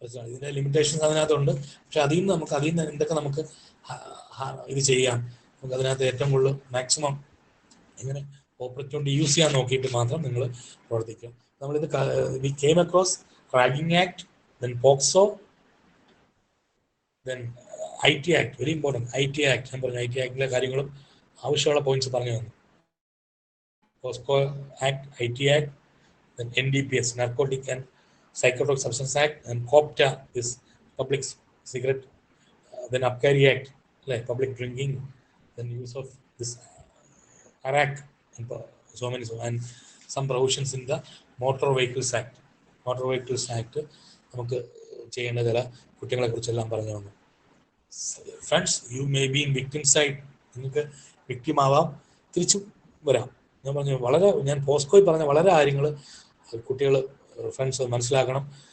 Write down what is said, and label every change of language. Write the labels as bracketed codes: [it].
[ml] ഇതിന്റെ ലിമിറ്റേഷൻസ് അതിനകത്തുണ്ട്. പക്ഷെ അതിൽ നിന്ന് എന്തൊക്കെ നമുക്ക് ഇത് ചെയ്യാം, നമുക്ക് അതിനകത്ത് ഏറ്റവും കൂടുതൽ മാക്സിമം എങ്ങനെ ഓപ്പർച്യൂണിറ്റി യൂസ് ചെയ്യാൻ നോക്കിയിട്ട് മാത്രം നിങ്ങൾ പ്രവർത്തിക്കുക. [en] നമ്മളിത് we came across ragging act, then POCSO, then IT act, very important. [ml] IT act ഞാൻ പറഞ്ഞു, IT ആക്ടിലെ കാര്യങ്ങളും ആവശ്യമുള്ള പോയിന്റ്സ് പറഞ്ഞു തന്നു. [en] POCSO act, IT act, then NDPS, narcotic and Psychotropic Substance Act, and COPTA, this Public Cigarette, then Abkari Act, like public drinking, then use of this Arak, and so many, and some provisions in the Motor Vehicles Act. [ml] Motor Vehicles Act, നമുക്ക് ചെയ്യേണ്ട ചില കുറ്റങ്ങളെ കുറിച്ചെല്ലാം പറഞ്ഞു തന്നു. Friends, [en] you may be in victim side, [ml] നിങ്ങൾക്ക് victim ആവാം, തിരിച്ചു വരാം. ഞാൻ പറഞ്ഞു ഞാൻ പോസ്കോയിൽ പറഞ്ഞ വളരെ കാര്യങ്ങൾ കുട്ടികൾ ഫ്രണ്ട്സ് മനസ്സിലാക്കണം.